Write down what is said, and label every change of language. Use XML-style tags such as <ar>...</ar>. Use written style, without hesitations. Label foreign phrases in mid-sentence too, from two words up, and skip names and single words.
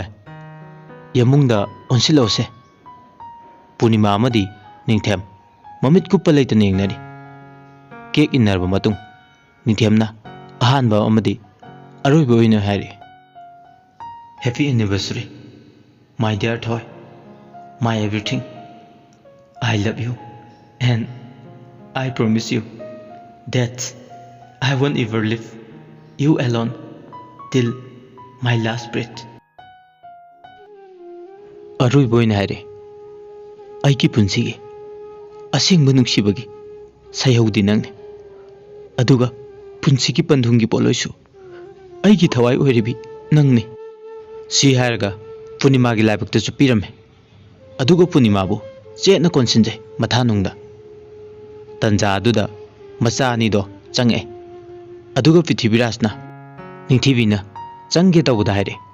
<mni>ꯌꯥꯃꯨꯡꯗ ꯑꯣꯟꯁꯤꯜꯂꯛꯎꯁꯦ ꯄꯨꯔꯅꯤꯃꯥ ꯑꯃꯗꯤ ꯅꯤꯡꯊꯦꯝ ꯃꯃꯤꯠ ꯀꯨꯞꯄ ꯂꯩꯇꯅ ꯌꯦꯡꯅꯔꯤ ꯀꯦꯛ ꯏꯟꯅꯔꯕ ꯃꯇꯨꯡ ꯅꯤꯡꯊꯦꯝꯅ ꯑꯍꯥꯟꯕ ꯑꯃꯗꯤ ꯑꯔꯣꯏꯕ ꯑꯣꯏꯅ ꯍꯥꯏꯔꯤ</mni> <en>happy anniversary my dear Thoi my everything I love you and I promise you that I won't ever leave you alone till my last breath.</en> <mni>ꯑꯔꯣꯏꯕ ꯑꯣꯏꯅ ꯍꯥꯏꯔꯦ ꯑꯩꯒꯤ ꯄꯨꯟꯁꯤꯒꯤ ꯑꯁꯦꯡꯕ ꯅꯨꯡꯁꯤꯕꯒꯤ ꯁꯩꯍꯧꯗꯤ ꯅꯪꯅꯤ ꯑꯗꯨꯒ ꯄꯨꯟꯁꯤꯒꯤ ꯄꯟꯊꯨꯡꯒꯤ ꯄꯣꯠꯂꯣꯏꯁꯨ ꯑꯩꯒꯤ ꯊꯋꯥꯏ ꯑꯣꯏꯔꯤꯕꯤ ꯅꯪꯅꯤ ꯁꯤ ꯍꯥꯏꯔꯒ ꯄꯨꯔꯅꯤꯃꯥꯒꯤ ꯂꯥꯏꯕꯛꯇꯁꯨ ꯄꯤꯔꯝꯃꯦ ꯑꯗꯨꯒ ꯄꯨꯔꯅꯤꯃꯥꯕꯨ ꯆꯦꯠꯅ ꯀꯣꯟꯁꯤꯟꯖꯩ ꯃꯊꯥꯅꯨꯡꯗ ꯇꯟꯖꯥ ꯑꯗꯨꯗ ꯃꯆꯥ ꯑꯅꯤꯗꯣ ꯆꯪꯉꯛꯑꯦ ꯑꯗꯨꯒ ꯄ꯭ꯔꯤꯊꯤꯕꯤꯔꯥꯖꯅ ꯅꯤꯡꯊꯤꯕꯤꯅ ꯆꯪꯒꯦ ꯇꯧꯕꯗ ꯍꯥꯏꯔꯦ</mni>